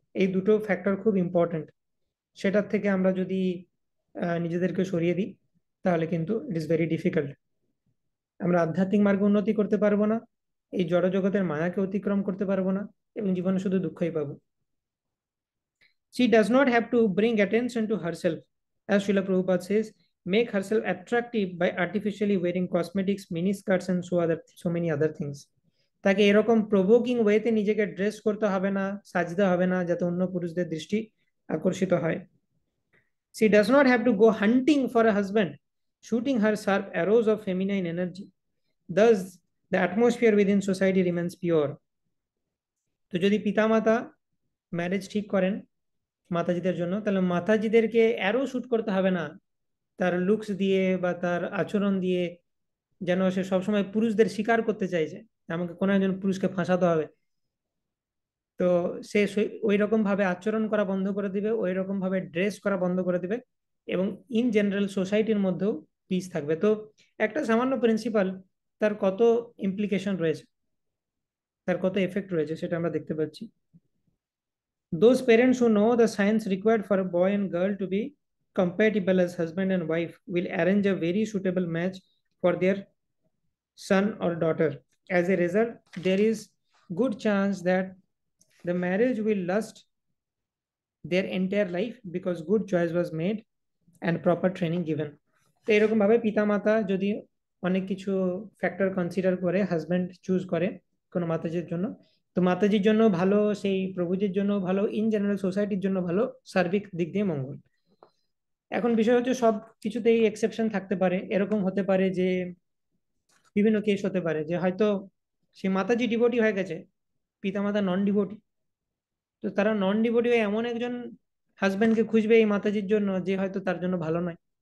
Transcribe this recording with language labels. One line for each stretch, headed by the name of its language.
Bangla: এই দুটো ফ্যাক্টর খুব ইম্পর্টেন্ট। সেটার থেকে আমরা যদি নিজেদেরকে সরিয়ে দিই, তাহলে কিন্তু
English: It is very difficult.
Bangla: আমরা আধ্যাত্মিক মার্গে উন্নতি করতে পারবো না, এই জড় জগতের মায়াকে অতিক্রম করতে পারবো না, এবং জীবনে শুধু দুঃখই পাবো।
English: She does not have to bring attention to herself, as Srila Prabhupada says, make herself attractive by artificially wearing cosmetics, miniskirts, and so many other things.
Bangla: তাকে এরকম প্রভোকিং ওয়েতে নিজেকে ড্রেস করতে হবে না, সাজতে হবে না, যাতে অন্য পুরুষদের দৃষ্টি আকর্ষিত হয়।
English: She does not have to go hunting for a husband, shooting her sharp arrows of feminine energy. Thus, the atmosphere within society remains pure.
Bangla: তো যদি পিতামাতা ম্যারেজ ঠিক করেন মাতাজিদের জন্য, তাহলে মাতাজিদেরকে অ্যারো শুট করতে হবে না তার লুকস দিয়ে বা তার আচরণ দিয়ে, যেন সে সবসময় পুরুষদের শিকার করতে চাইছে, আমাকে কোনো একজন পুরুষকে ফাঁসাতে হবে। তো সে ওই রকম ভাবে আচরণ করা বন্ধ করে দিবে, ওই রকম ভাবে ড্রেস করা বন্ধ করে দিবে, এবং
English: in general
Bangla: সোসাইটির মধ্যেও পিস থাকবে। তো একটা সামান্য প্রিন্সিপাল, তার কত ইমপ্লিকেশন রয়েছে, তার কত এফেক্ট রয়েছে, সেটা আমরা দেখতে পাচ্ছি।
English: Those parents who know the science required for a boy and girl to be compatible as husband and wife will arrange a very suitable match for their son or daughter. As a result, there is good chance that the marriage will last their entire life because good choice was made and proper training given.
Bangla: তো এরকম ভাবে পিতামাতা যদি অনেক কিছু factor consider করে husband choose করে কোনো মাতাজির জন্য, তো মাতাজির জন্য ভালো, সেই প্রভুজির জন্য ভালো,
English: in general
Bangla: সোসাইটির জন্য ভালো, সার্বিক দিক দিয়ে মঙ্গল। এখন বিষয় হচ্ছে সব কিছুতেই এক্সেপশন থাকতে পারে। এরকম হতে পারে যে বিভিন্ন কেস হতে পারে যে হয়তো সে মাতাজি ডিভোটি হয়ে গেছে, পিতামাতা নন ডিভোটি, তো তারা নন ডিভোটি হয়ে এমন একজন হাজবেন্ডকে খুঁজবে এই মাতাজির জন্য যে হয়তো তার জন্য ভালো নয়।